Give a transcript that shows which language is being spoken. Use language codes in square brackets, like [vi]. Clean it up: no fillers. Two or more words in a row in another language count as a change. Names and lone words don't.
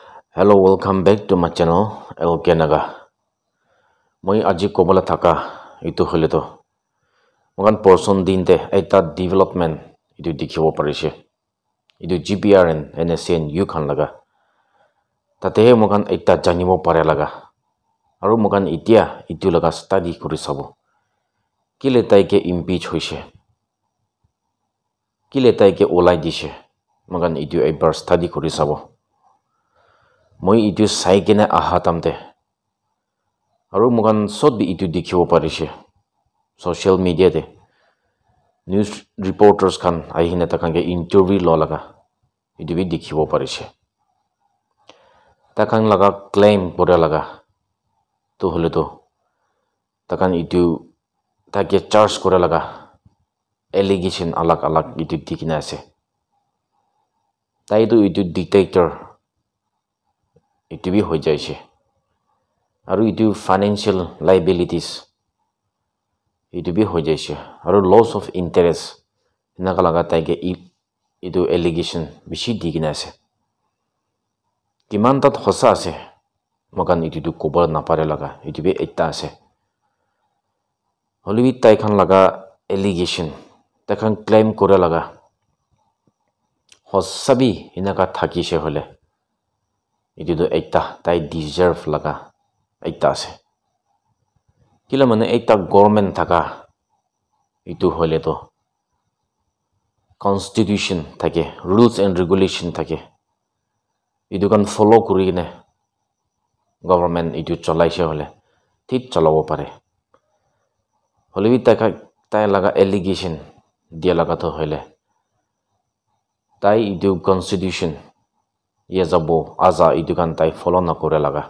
[en] Hello, welcome back to my channel, [nag] LK Naga. Moi aji kobala thaka itu hole to. Mogan person dinte eta development itu dikhibo parise. Itu GPRN, NSCN U khan laga. Tatehe mogan eta janibo pare laga. Aru mogan itia itu laga study kuri sabo. Kile taike impeach hoise. Kile taike olai dise. Mogan itu ebar study kuri sabo. Moi itu sai kena ahatamte. Aru mogan sod bi itu dikhibo parise. [en] Social media [nag] de [en] news reporters [nag] khan ahina takan ke interview lo laga. Itu bi dikhibo parise. Takan laga claim kore laga. To hole to. Takan itu [en] take charge [nag] kore laga. Allegation alag itu dikina ase. Tai itu dictator. Itu bi hoi jaise. Aru itu [en] financial liabilities. [nag] Itu bi hoi jaise. Aru [en] loss of interest. [nag] Naka laga taike itu allegation bishi dikina ase. Kiman tat hosa ase. Mogan itu kobar napare laga. Itu bi etta ase. Holi bi tai khan laga allegation. Tai khan claim kore laga. Hosa bi inaka thakise hole. Itu do ekta tai deserve laga ekta ase. Kila mane ekta government thaka itu hole to constitution thake, [en] rules and regulation [nag] thake. Itu kan follow kuri ne government itu cholaise hole thik cholabo pare. Hole bi tai laga allegation dia laga to hole. Tai itu constitution ye jabo aza itu kan tai follow na kore laga.